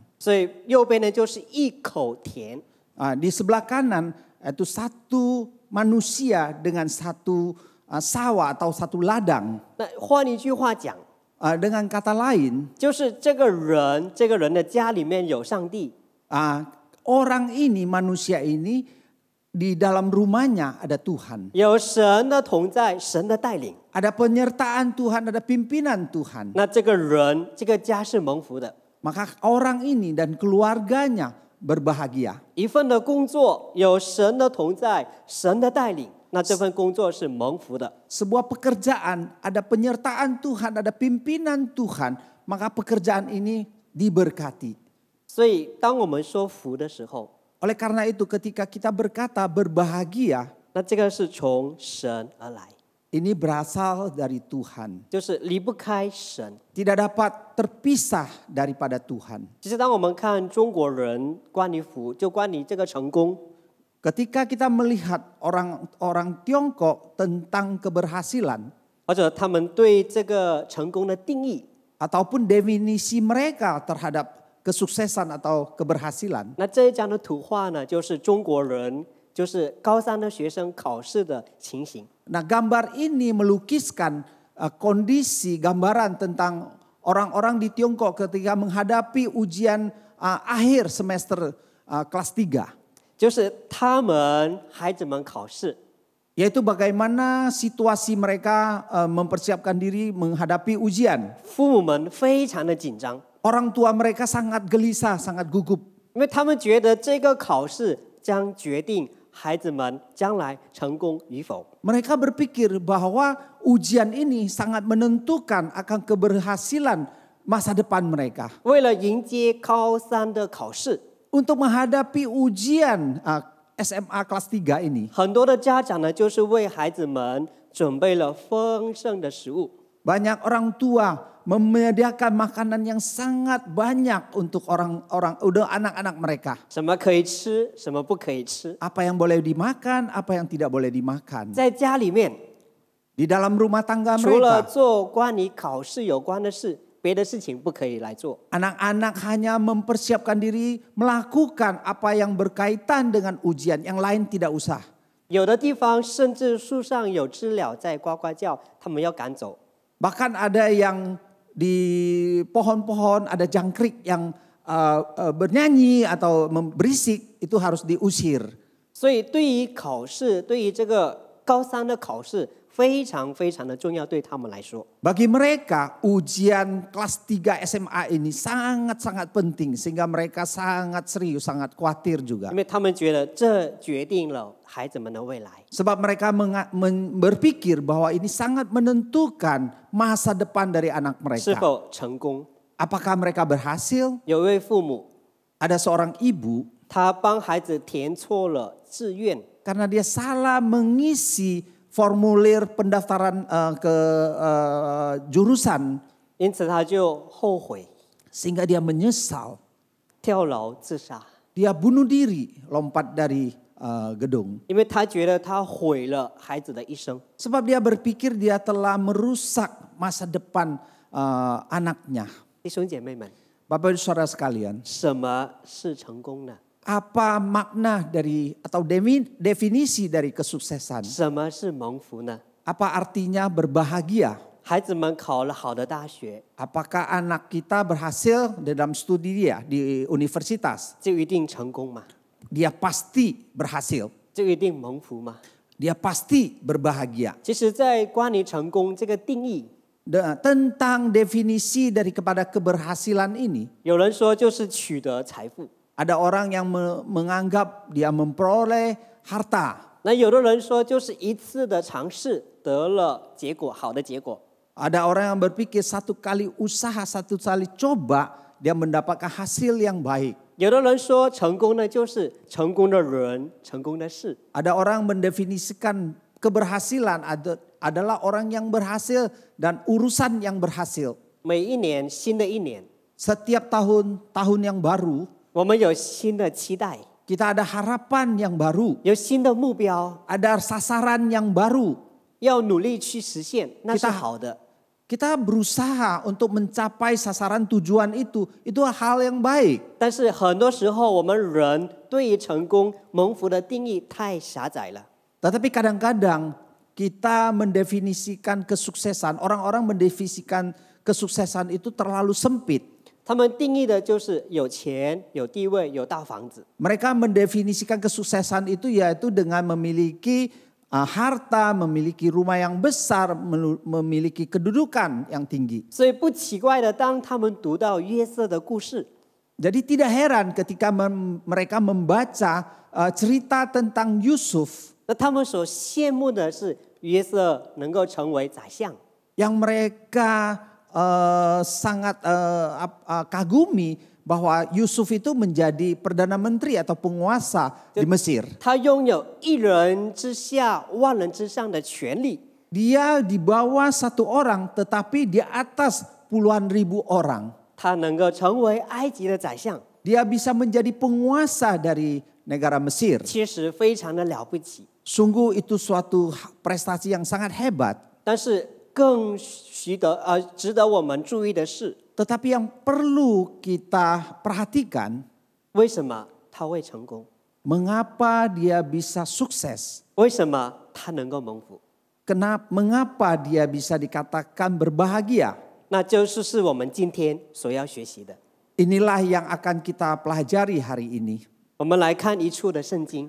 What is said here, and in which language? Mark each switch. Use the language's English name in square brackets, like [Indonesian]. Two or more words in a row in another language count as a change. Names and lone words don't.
[Chinese] 所以右边呢就是一口田。 [Indonesian] Di sebelah kanan itu satu manusia dengan satu sawah atau satu ladang. [Chinese] 那换一句话讲， [Indonesian] Dengan kata lain, [Chinese] 就是这个人的家里面有上帝， [Indonesian] orang ini, manusia ini di dalam rumahnya ada Tuhan. [Chinese] 有神的同在，神的带领。 [Indonesian] Ada penyertaan Tuhan, ada pimpinan Tuhan. [Chinese] 那这个人，这个家是蒙福的。 [Indonesian] Maka orang ini dan keluarganya berbahagia. [Chinese] 一份的工作有神的同在，神的带领，那这份工作是蒙福的。 [Indonesian] Sebuah pekerjaan, ada penyertaan Tuhan, ada pimpinan Tuhan, maka pekerjaan ini diberkati. [Chinese] 所以，当我们说福的时候， [Indonesian] Oleh karena itu ketika kita berkata berbahagia, [Chinese] 那这个是从神而来， [Indonesian] Ini berasal dari Tuhan. [Chinese] 就是离不开神。 [Indonesian] Tidak dapat terpisah daripada Tuhan. [Chinese] 其实当我们看中国人关于就关于这个成功， [Indonesian] Ketika kita melihat orang-orang Tiongkok tentang keberhasilan [Chinese] 或者他们对这个成功的定义， [Indonesian] ataupun definisi mereka terhadap kesuksesan atau keberhasilan, [Chinese] 那这一张的图画呢，就是中国人就是高三的学生考试的情形。 [Indonesian] Nah, gambar ini melukiskan kondisi gambaran tentang orang-orang di Tiongkok ketika menghadapi ujian akhir semester kelas 3. [Chinese] 就是他们孩子们考试， [Indonesian] Yaitu bagaimana situasi mereka mempersiapkan diri menghadapi ujian. [Chinese] 父母们非常的紧张， [Indonesian] Orang tua mereka sangat gelisah, sangat gugup. [Chinese] 因为他们觉得这个考试将决定孩子们将来成功与否。 [Indonesian] Mereka berpikir bahwa ujian ini sangat menentukan akan keberhasilan masa depan mereka. [Chinese] 为了迎接高三的考试， [Indonesian] Untuk menghadapi ujian SMA kelas 3 ini, [Chinese] 很多的家长呢，就是为孩子们准备了丰盛的食物。 [Indonesian] banyak orang tua menyediakan makanan yang sangat banyak untuk anak-anak mereka. [Chinese] 什么可以吃，什么不可以吃。 [Indonesian] Apa yang boleh dimakan, apa yang tidak boleh dimakan. [Chinese] 在家里面， [Indonesian] Di dalam rumah tangga [Chinese] 除了 [Indonesian] mereka, [Chinese] 做关于考试有关的事，别的事情不可以来做。 [Indonesian] anak-anak hanya mempersiapkan diri melakukan apa yang berkaitan dengan ujian, yang lain tidak usah. [Chinese] 有的地方甚至树上有知了在呱呱叫，他们要赶走。 [Indonesian] Bahkan ada yang di pohon-pohon ada jangkrik yang bernyanyi atau berisik, itu harus diusir. [Chinese] 所以对于考试，对于这个高三的考试，非常非常的重要，对他们来说。 [Indonesian] Bagi mereka ujian kelas 3 SMA ini sangat-sangat penting sehingga mereka sangat serius, sangat khawatir juga. [Chinese] 因为他们觉得这决定了孩子们的未来。 [Indonesian] Sebab mereka berpikir bahwa ini sangat menentukan masa depan dari anak [Chinese] 是 [Indonesian] mereka. [Chinese] 否成功？ [Indonesian] Apakah mereka berhasil? [Chinese] 有一位父母， [Indonesian] Ada seorang ibu [Chinese] 他帮孩子填错了志愿， [Indonesian] karena dia salah mengisi formulir pendaftaran ke jurusan [Chinese] 因此他就后悔， [Indonesian] sehingga dia menyesal. [Chinese] 跳楼自杀， [Indonesian] Dia bunuh diri, lompat dari gedung. [Chinese] 因为他觉得他毁了孩子的一生。 [Indonesian] Sebab dia berpikir dia telah merusak masa depan anaknya. [Chinese] 弟兄姐妹们， [Indonesian] Bapak Ibu Saudara sekalian, [Chinese] 什么是成功呢？ [Indonesian] apa makna dari atau definisi dari kesuksesan? [Chinese] 什么是蒙福呢？ [Indonesian] Apa artinya berbahagia? [Chinese] 孩子们考了好的大学， [Indonesian] Apakah anak kita berhasil dalam studi dia di universitas? [Chinese] 就一定成功吗？ [Indonesian] Dia pasti berhasil. [Chinese] 就一定蒙福吗？ [Indonesian] Dia pasti berbahagia. [Chinese] 其实，在关于成功这个定义， [Indonesian] Tentang definisi dari kepada keberhasilan ini, [Chinese] 有人说就是取得财富， [Indonesian] ada orang yang menganggap dia memperoleh harta. [Chinese] 那有的人说就是一次的尝试得了结果，好的结果。 [Indonesian] Ada orang yang berpikir satu kali usaha, satu kali coba, dia mendapatkan hasil yang baik. [Chinese] 有的人说成功呢就是成功的人，成功的事。 [Indonesian] Ada orang mendefinisikan keberhasilan adalah orang yang berhasil dan urusan yang berhasil. [Chinese] 每一年新的一年， [Indonesian] Setiap tahun yang baru, [Chinese] 我们有新的期待， [Indonesian] kita ada harapan yang baru, [Chinese] 有新的目标， [Indonesian] ada sasaran yang baru. [Chinese] 要努力去实现，那是好的。 [Indonesian] Kita berusaha untuk mencapai sasaran tujuan itu hal yang baik. [Chinese] 但是很多时候，我们人对于成功、蒙福的定义太狭窄了。 [Indonesian] Tetapi kadang-kadang kita mendefinisikan kesuksesan, orang-orang mendefinisikan kesuksesan itu terlalu sempit. [Chinese] 他们定义的就是有钱、有地位、有大房子。 [Indonesian] Mereka mendefinisikan kesuksesan itu yaitu dengan memiliki harta, memiliki rumah yang besar, memiliki kedudukan yang tinggi. [Chinese] 所以不奇怪的，当他们读到约瑟的故事， [Indonesian] Jadi tidak heran ketika mereka membaca cerita tentang Yusuf, [Chinese] 那他们所羡慕的是约瑟能够成为宰相， [Indonesian] yang mereka sangat kagumi bahwa Yusuf itu menjadi perdana menteri atau penguasa di Mesir. [Chinese] 他拥有一人之下万人之上的权利。 [Indonesian] Dia di bawah satu orang tetapi di atas puluhan ribu orang. [Chinese] 他能够成为埃及的宰相， [Indonesian] Dia bisa menjadi penguasa dari negara Mesir. [Chinese] 其实非常的了不起。 [Indonesian] Sungguh itu suatu prestasi yang sangat hebat. [Chinese] 但是更值得我们注意的是， [Indonesian] Tetapi yang perlu kita perhatikan, [Chinese] 为什么他会成功？ [Indonesian] mengapa dia bisa sukses? [Chinese] 为什么他能够蒙福？ [Indonesian] Mengapa dia bisa dikatakan berbahagia? [Chinese] 那就是我们今天所要学习的。 [Indonesian] Inilah yang akan kita pelajari hari ini. [Chinese] 我们来看一处的圣经，